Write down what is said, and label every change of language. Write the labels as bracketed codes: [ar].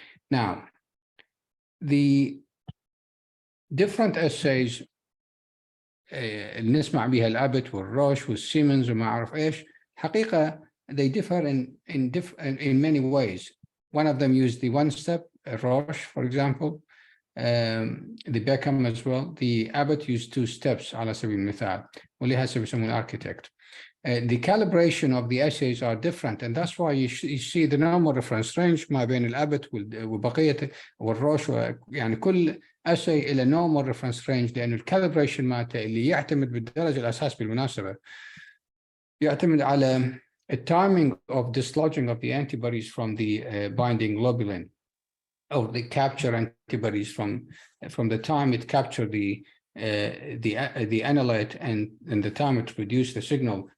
[en] Now, the different assays [ar] اللي نسمع بها الأبت والروش والسيمنز وما أعرف إيش حقيقة [en] they differ in many ways. One of them use the 1 step, Roche, for example. the Beckham as well. The Abbott used 2 steps [ar] على سبيل المثال واللي هسه بيسمونه [en] architect. The calibration of the assays are different, and that's why you see the normal reference range [ar] ما بين الأبت وبقية والروش. يعني كل assay إلى normal reference range لأنه الكاليبريشن مالته اللي يعتمد بالدرجة الأساس بالمناسبة يعتمد على [en] the timing of dislodging of the antibodies from the binding globulin, or the capture antibodies from the time it captured the analyte and the time it produced the signal.